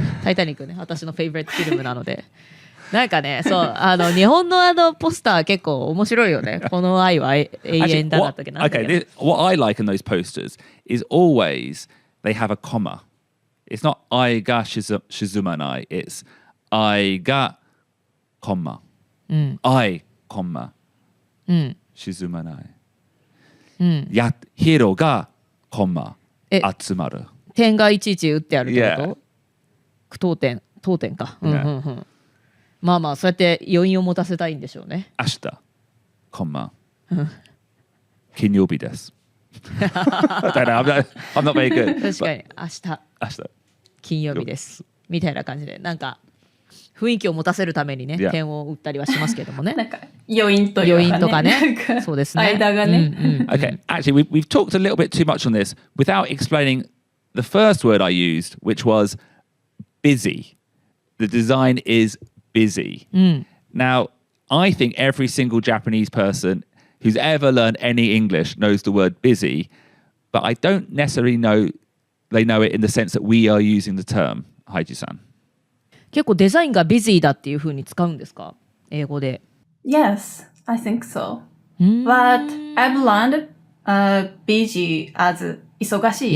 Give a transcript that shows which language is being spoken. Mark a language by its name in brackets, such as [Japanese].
[Japanese] イタニックね、私のフェイブリットフィルムなので。なんかね、そう日本のポスター結構面白いよね。この愛は永遠だなとかなんだけど。 [English] Okay, what I like in those posters is always they have a comma. It's not [Japanese] 愛が沈まない。 [English] It's 愛がcomma. [Japanese] 愛comma. 沈まない。ヒーローがcomma. 集まる。点がいちいち打ってあるってこと？当点か。そうやって余韻を持たせたいんでしょうね。明日、コンマ、金曜日です。 [English] I'm not very good. [Japanese] 確かに明日、金曜日です。みたいな感じで、なんか雰囲気を持たせるためにね、点を打ったりはしますけどもね。なんか余韻とかね。そうですね。間がね。 [English] Okay, actually, we've talked a little bit too much on this without explaining the first word I used, which was busy. The design is busy. Now, I think every single Japanese person who's ever learned any English knows the word busy, but I don't necessarily know they know it in the sense that we are using the term. Haiji-san. [Japanese] 結構デザインが busy だっていう風に使うんですか？英語で。 [English] Yes, I think so. But I've learned busy as 忙しい.